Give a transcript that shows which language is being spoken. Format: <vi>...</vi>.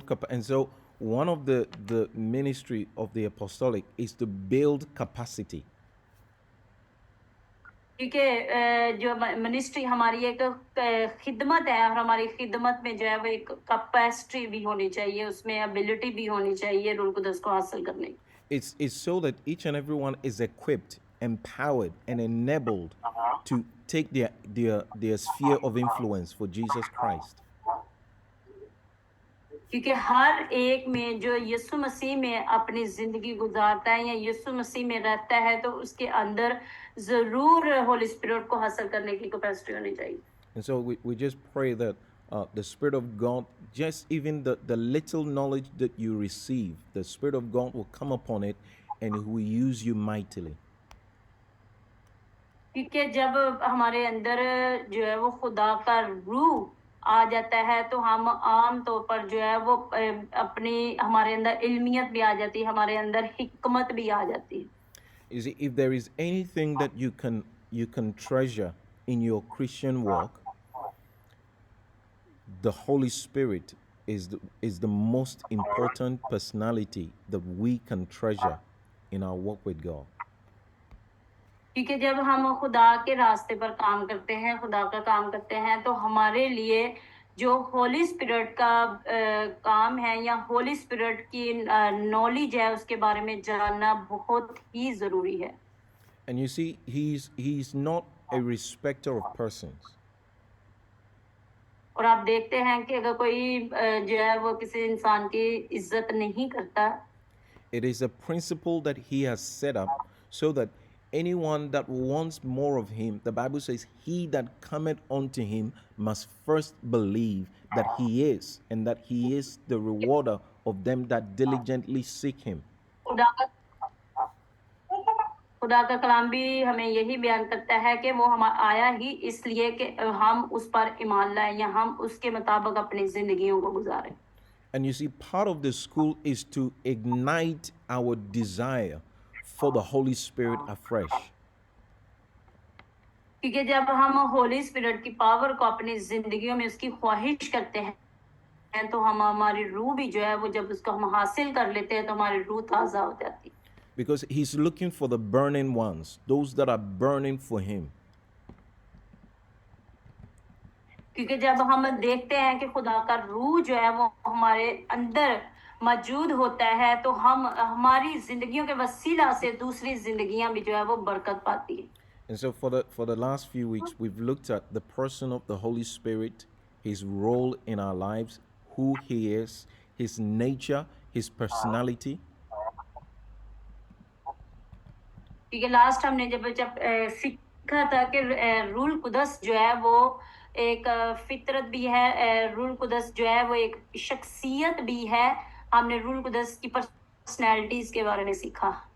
<en>And so one of the ministry of the apostolic is to build capacity.</en> <hi>क्योंकि जो ministry हमारी एक खिदमत है, और हमारी खिदमत में जो है वो एक कैपेसिटी भी होनी चाहिए, उसमें एबिलिटी भी होनी चाहिए रूल कुदस को हासिल करने की।</hi> <en>It's so that each and everyone is equipped, empowered, and enabled to take their sphere of influence for Jesus Christ.</en> <hi>क्योंकि हर एक में जो यीशु मसीह में अपनी जिंदगी गुजारता है या यीशु मसीह में रहता है, तो उसके अंदर जरूर होली स्पिरिट को हासिल करने की कैपेसिटी होनी चाहिए।</hi> <en>And so we just pray that the Spirit of God, just even the little knowledge that you receive, the Spirit of God will come upon it and He will use you mightily.</en> <hi>क्योंकि जब हमारे अंदर जो है वो खुदा का रूह आ जाता है, तो हम आम तौर पर जो है वो अपनी हमारे अंदर इल्मियत भी आ जाती है, हमारे अंदर हिकमत भी आ जाती है।</hi> <en>You see, if there is anything that you can treasure in your Christian walk, the Holy Spirit is the most important personality that we can treasure in our walk with God.</en> <hi>क्योंकि जब हम खुदा के रास्ते पर काम करते हैं, खुदा का काम करते हैं, तो हमारे लिए जो होली स्पिरिट का काम है या होली स्पिरिट की नॉलेज है, उसके बारे में जानना बहुत ही जरूरी है।</hi> <en>And you see, he's not a respecter of persons.</en> <hi>और आप देखते हैं कि अगर कोई जो है वो किसी इंसान की इज्जत नहीं करता,</hi> <en>It is a principle that he has set up so that anyone that wants more of him, the Bible says, he that cometh unto him must first believe that he is, and that he is the rewarder of them that diligently seek him.</en> <hi>खुदा का कलाम भी हमें यही बयान करता है कि वो हम आया ही इसलिए कि हम उस पर ईमान लाएं या हम उसके मुताबिक अपनी जिंदगियों को गुजारें।</hi> <en>And you see, part of the school is to ignite our desire for the Holy Spirit afresh.</en> <hi>क्योंकि जब हम होली स्पिरिट की पावर को अपनी जिंदगियों में उसकी ख्वाहिश करते हैं, तो हम हमारी रूह भी जो है वो जब उसको हम हासिल कर लेते हैं, तो हमारी रूह ताजा हो जाती है।</hi> <en>Because he's looking for the burning ones, those that are burning for him.</en> <hi>क्योंकि जब हम देखते हैं कि खुदा का रूह जो है वो हमारे अंदर मौजूद होता है, तो हम हमारी जिंदगियों के वसीला से दूसरी जिंदगियां भी जो है वो बरकत पाती है।</hi> <en>And so for the last few weeks, we've looked at the person of the Holy Spirit, his role in our lives, who he is, his nature, his personality.</en> <hi>क्योंकि लास्ट हमने जब सीखा था कि रूल कुदस जो है वो एक फितरत भी है, रूल कुदस जो है वो एक शख्सियत भी है, हमने रूल कुदस की पर्सनैलिटीज के बारे में सीखा।</hi>